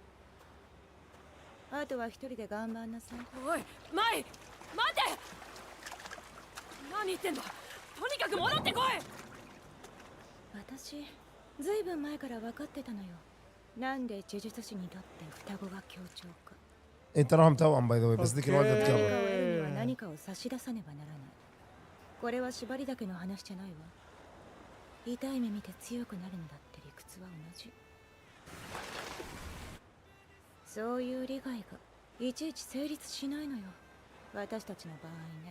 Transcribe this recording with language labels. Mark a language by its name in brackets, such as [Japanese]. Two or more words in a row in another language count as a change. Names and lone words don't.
[Japanese] あとは一人で頑張んなさい。おい、マイ、待て！何言ってんだ。とにかく戻ってこい。私、ずいぶん前から分かってたのよ。なんで呪術師にとって双子が協調か。 [Arabic] تراهم توأم [English] by the way [Arabic] بس ذيك الوالدة [Japanese] 何かを [Arabic] تجرب. [Japanese] 得るには何かを差し出さねばならない。これは縛りだけの話じゃないわ。痛い目見て強くなるのだって理屈は同じ。そういう利害がいちいち成立しないのよ、私たちの場合ね。